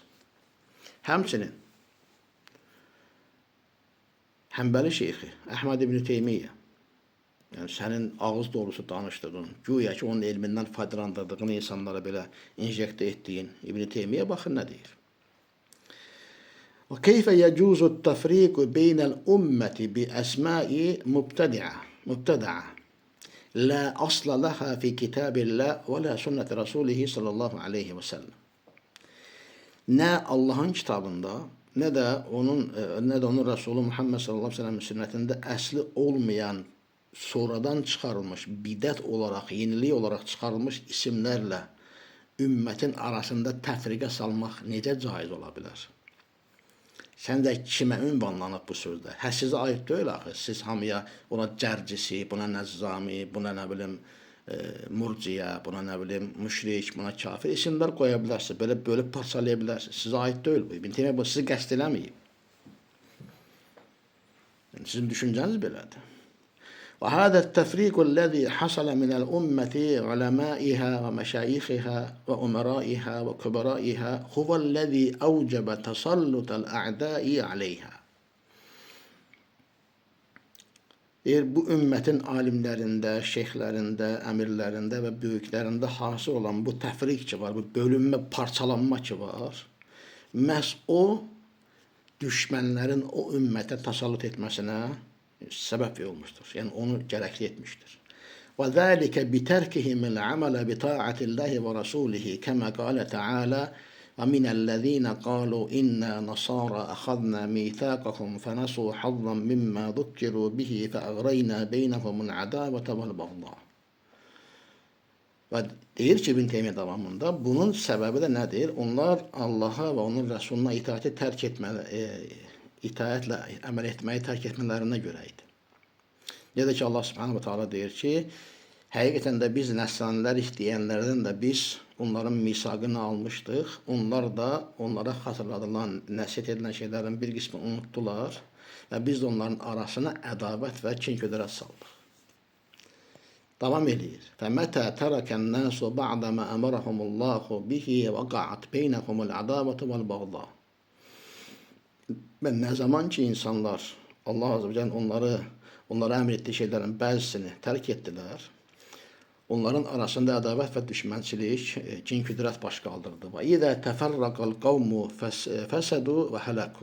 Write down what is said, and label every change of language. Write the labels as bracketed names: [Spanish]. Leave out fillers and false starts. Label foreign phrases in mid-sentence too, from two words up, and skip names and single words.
[Azerbaijani] Həmçinin Həmbəli şeyxi Əhməd ibn Teymiyyə, yəni sənin ağız dolusu danışdığın, güya ki onun elmindən faydalandırdığın insanlara belə injekte etdiyin İbn Teymiyyə baxın nə deyir. [Arabic] وكيف يجوز التفريق بين الأمة بأسماء مبتدعة لا أصل لها في كتاب الله ولا سنة رسوله صلى الله عليه وسلم. [Azerbaijani] Nə Allahın kitabında, nə də onun Resulü Muhammed [Arabic] صلى الله عليه وسلم [Azerbaijani] sünnətində əsli olmayan, sonradan çıxarılmış, bidət olaraq, yenilik olaraq çıxarılmış isimlərlə ümmətin arasında təfriqə salmaq necə caiz ola bilər? Səncə kimə ünvanlanıb bu sözdə? Sizə aid deyil axı. Siz hamıya ona cərcisi, buna nəzzami, buna nə bilim murciyə, buna nə bilim müşrik, buna kafir isimlər qoya bilərsiniz. Belə bölüb parçalaya bilərsiniz. Sizə aid deyil bu. İbn Teymiyyə bu sizi qəsd eləməyib. Yəni, sizin düşüncəniz belədir. [Arabic] وهذا التفريق الذي حصل من الأمة علمائها ومشايخها وأمرائها وكبرائها هو الذي أوجب تسلط الأعداء عليها. [Azerbaijani] Bu ümmətin alimlərində, şeyxlərində, əmirlərində və böyüklərində hasıl olan bu təfriq ki var, bu bölünmə, parçalanma ki var, məhz o düşmənlərin o ümmətə təsallut etməsinə səbəb olmuşdur. Yəni onu gərəkli etmişdir. [Arabic] وَذَٰلِكَ بِتَرْكِهِمِ الْعَمَلَ بِطَاعَةِ اللّٰهِ وَرَسُولِهِ كَمَا قَالَ تَعَالَى وَمِنَ الَّذ۪ينَ قَالُوا إِنَّا نَصَارَى أَخَذْنَا مِيثَاقَهُمْ فَنَسُوا حَظًّا مِمَّا ذُكِّرُوا بِهِ فَأَغْرَيْنَا بَيْنَهُمُ الْعَدَاوَةَ وَالْبَغْضَاءَ. [Azerbaijani] Və deyir ki, İbn Teymiyyə davamında, bunun səbəbi də nədir? Onlar Allaha və onun Rəsuluna itaəti tərk itaətlə əməl etməyi tərk etmələrinə görə idi. Necə ki Allah [Arabic] سبحانه وتعالى [Azerbaijani] deyir ki, həqiqətən də biz nəsranilər istəyənlərdən də biz onların misaqını almışdıq. Onlar da onlara xatırladılan, nəsihət edilən şeylərin bir qismini unutdular və biz də onların arasına ədavət və kin-ködərət saldıq. Davam edir. [Arabic] فَمَتَى تَرَكَ النَّاسُ بَعْدَ مَا أَمَرَهُمُ اللّٰهُ بِهِ وَقَعَتْ بَيْنَهُمُ الْعَدَاوَةُ وَالْبَغْضَاءُ. [Azerbaijani] Və nə zaman ki insanlar, Allah [Arabic] عز وجل [Azerbaijani] onlara əmr etdiyi şeylərin bəzisini tərk etdilər, onların arasında ədavət və düşmənçilik, kin-küdrət baş qaldırdı. [Arabic] وإذا تفرق القوم فسدوا وهلكوا.